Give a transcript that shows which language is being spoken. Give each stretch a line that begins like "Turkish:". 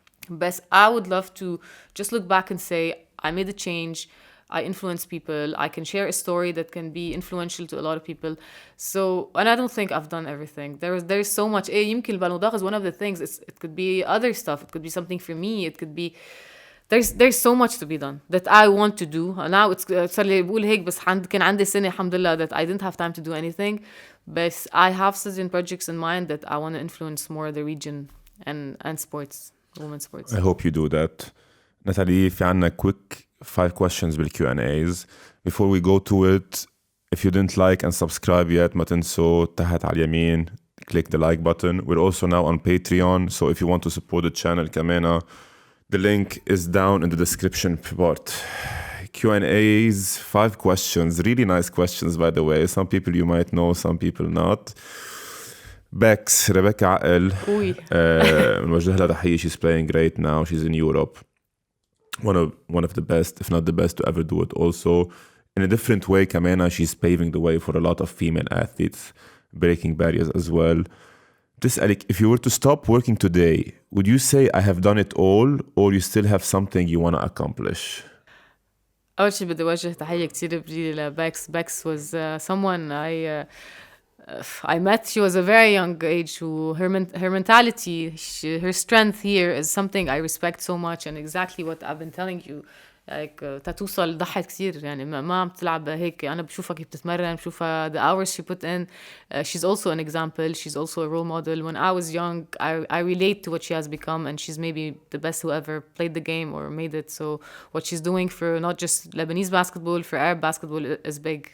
English: But I would love to just look back and say I made a change, I influence people, I can share a story that can be influential to a lot of people. So, and I don't think I've done everything. There's so much.
Arabic: يمكن البالون
English: d'Or is one of the things. It could be other stuff. It could be something for me. It could be there's so much to be done that I want to do.
Arabic: Now صار لي بقول هيك بس كان عندي سنة الحمد لله
English: that I didn't have time to do anything. But I have certain projects in mind that I want to influence more the region and sports. Women's sports. I hope you do that. Nathalie,
Arabic: في عنا
English: quick 5 questions بالQ&As. Before we go to it, if you didn't like and subscribe yet,
Arabic: ما تنسوا تحت على اليمين
English: click the like button. We're also now on Patreon, so if you want to support the channel كمان, the link is down in the description part. Q&As, 5 questions, really nice questions by the way. Some people you might know, some people not. Bex, Rebecca عقل
Arabic: نوجه لها تحية.
English: She's playing great now. She's in Europe. One of the best, if not the best to ever do it. Also, in a different way, كمان she's paving the way for a lot of female athletes, breaking barriers as well. تسألك, if you were to stop working today, would you say I have done it all or you still have something you want to accomplish?
Arabic: أول شيء بدي أوجه تحية كتير كبيرة لباكس.
English: Bex was someone I met. She was a very young age. Her mentality, her strength here is something I respect so much, and exactly what I've been telling you.
Arabic: Like تتوصل ضحت كتير يعني ما عم تلعب هيك. أنا بشوفها كيف بتتمرن, بشوفها
English: the hours she put in. She's also an example. She's also a role model. When I was young, I relate to what she has become, and she's maybe the best who ever played the game or made it. So what she's doing for not just Lebanese basketball, for Arab basketball is big.